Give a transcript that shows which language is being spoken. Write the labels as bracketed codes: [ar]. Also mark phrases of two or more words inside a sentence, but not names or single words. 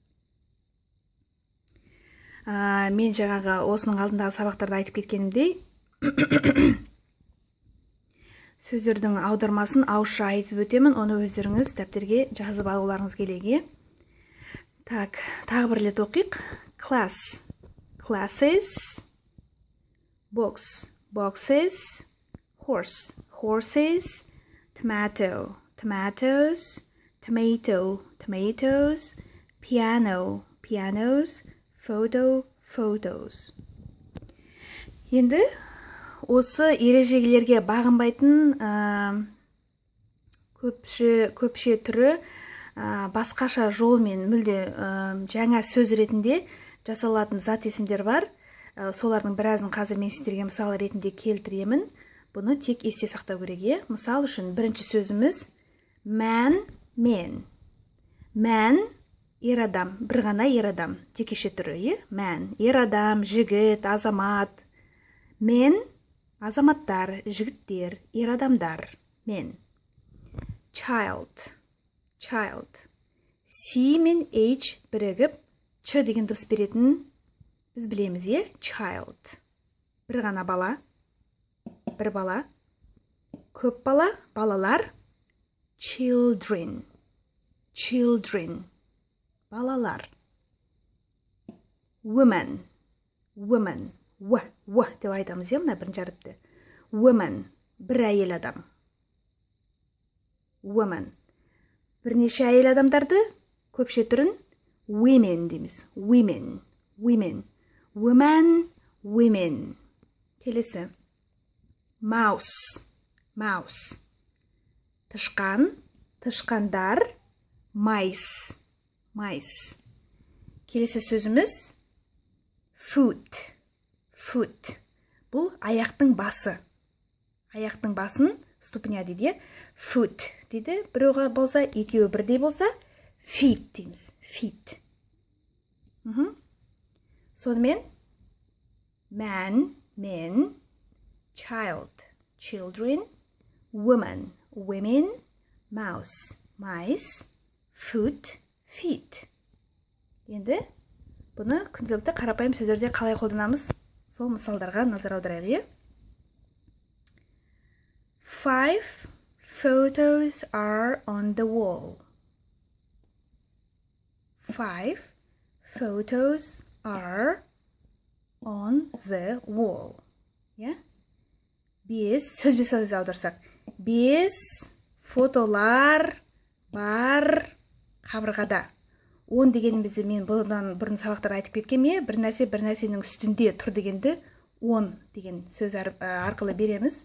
[kk] Мен жаңағы осының алдындағы сабақтарда айтып кеткенімдей, сөздердің аудармасын ауызша айтып өтемін, оны өздеріңіз дәптерге жазып алуларыңыз керек. Так, тағы бір рет оқиық. [en] Class, classes, box, boxes, horse, horses, tomato, tomatoes, tomato, tomatoes, piano, pianos, photo, photos. [kk] Енді осы ережелерге бағынбайтын көпше түрі басқаша жолмен мүлде жаңа сөз ретінде жасалатын зат есімдер бар. Солардың біразын қазір мен сіздерге мысал ретінде келтіремін. Бұны тек есте сақтау керек. Мысал үшін бірінші сөзіміз [en] man, men. Man, [kk] ер адам, бір ғана ер адам, жекеше түрі, man, ер адам, жігіт, азамат. Men, азаматтар, жігіттер, ер адамдар, [en] men. Child, child. [kk] C мен H бірігіп, Ч деген дыбыс беретін біз білеміз, child. Бір ғана бала, бір бала. Көп бала, балалар. [en] Children, children. [kk] Балалар. [en] Woman, woman. [kk] деп айтамыз, мына бірінші әріпті. Woman, бір әйел адам. Woman. Бірнеше әйел адамдарды көпше түрін women дейміз. Women. [en] Woman, women. [kk] Келесі. Mouse. Тышқан, тышқандар. Mice. Келесі сөзіміз foot. Бұл аяқтың басы. Аяқтың басын ступня дейді. Foot дейді. Біреуға болса, екеуі бірдей болса, feet дейміз. Feet. Сонымен [en] man, men, child, children, woman, women, mouse, mice, foot, feet. [kk] Енді бұны күнделікті қарапайым сөздерде қалай қолданамыз? Сол мысалдарға назар аударайық. [en] 5 photos are on the wall. 5 photos are on the wall. [kk] Сөзбе сөз аударсақ. 5 фотолар бар қабырғада. 10 дегенімізді мен бұдан бұрын сабақтар айтып кеткенме, бір нәрсенің үстінде тұр дегенді 10 деген сөз арқылы береміз.